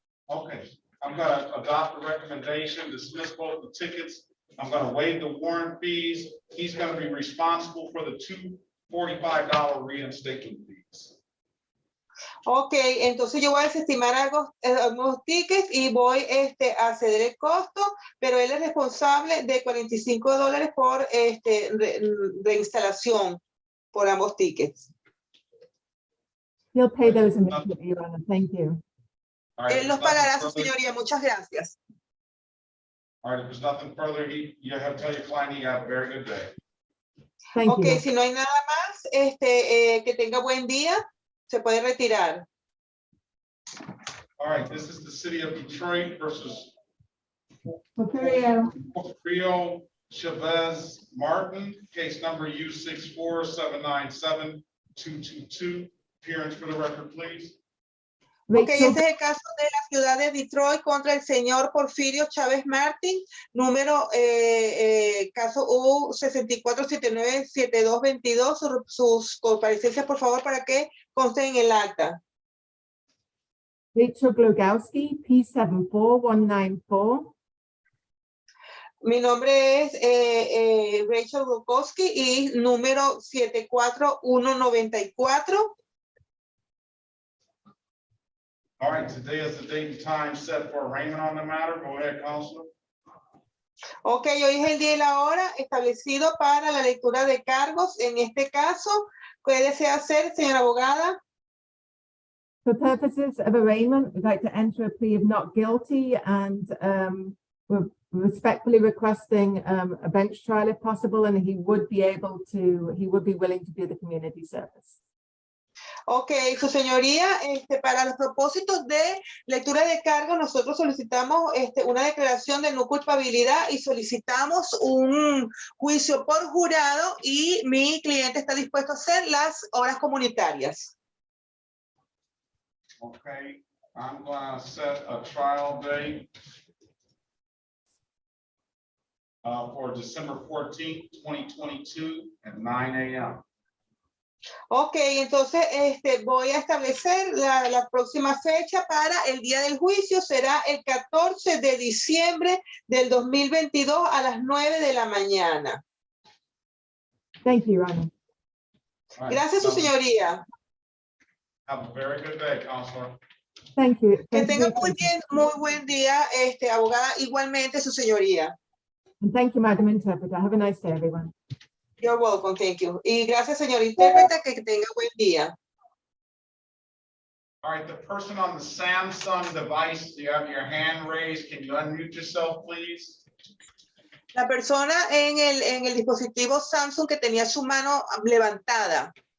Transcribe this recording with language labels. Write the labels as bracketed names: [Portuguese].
[English] Okay, I'm gonna adopt the recommendation, dismiss both the tickets. I'm gonna waive the warrant fees. He's gonna be responsible for the $245 reinstatement fees. [Spanish] Ok, entonces yo voy a desestimar algunos tickets y voy a ceder el costo, pero él es responsable de $45 por reinstalación por ambos tickets. [English] He'll pay those immediately, Your Honor. Thank you. [Spanish] Él los pagará, su señoría. Muchas gracias. [English] All right, if there's nothing further, you have to tell your client you have a very good day. Thank [Spanish] Ok, [English] you. [Spanish] si no hay nada más, que tenga buen día, se puede retirar. [English] All right, this is the city of Detroit versus Porfirio. Rio Chavez Martin, case number U64797222. Appearance for the record, please. [Spanish] Ok, este es el caso de la ciudad de Detroit contra el señor Porfirio Chávez Martín, número caso U64797222. Sus comparecencias, por favor, para que consten en el acta. [English] Rachel Glogowski, P74194. [Spanish] Mi nombre es Rachel Glogowski y número 74194. [English] All right, today is the date and time set for arraignment on the matter. Go ahead, Counselor. [Spanish] Ok, hoy es el día y la hora establecido para la lectura de cargos. En este caso, ¿qué desea hacer, señora abogada? [English] For purposes of arraignment, we'd like to enter a plea of not guilty, and we're respectfully requesting a bench trial if possible, and he would be willing to do the community service. [Spanish] Ok, su señoría, para los propósitos de lectura de cargos, nosotros solicitamos una declaración de no culpabilidad y solicitamos un juicio por jurado y mi cliente está dispuesto a hacer las horas comunitarias. [English] Okay, I'm gonna set a trial date for December 14th, 2022 at 9 a.m. [Spanish] Ok, entonces voy a establecer la próxima fecha para el día del juicio. Será el 14 de diciembre del 2022 a las 9 de la mañana. [English] Thank you, Your Honor. [Spanish] Gracias, su señoría. [English] Have a very good day, Counselor. Thank you. [Spanish] Que [English] Thank you [Spanish] tenga [English] for your patience. [Spanish] muy buen día, abogada, igualmente, su señoría. [English] And thank you, Madam Interpreter. Have a nice day, everyone. You're welcome, thank you. [Spanish] Y gracias, señor intérprete, que tenga buen día. [English] All right, the person on the Samsung device, you have your hand raised. Can you unmute yourself, please? [Spanish] La persona en el dispositivo Samsung que tenía su mano levantada.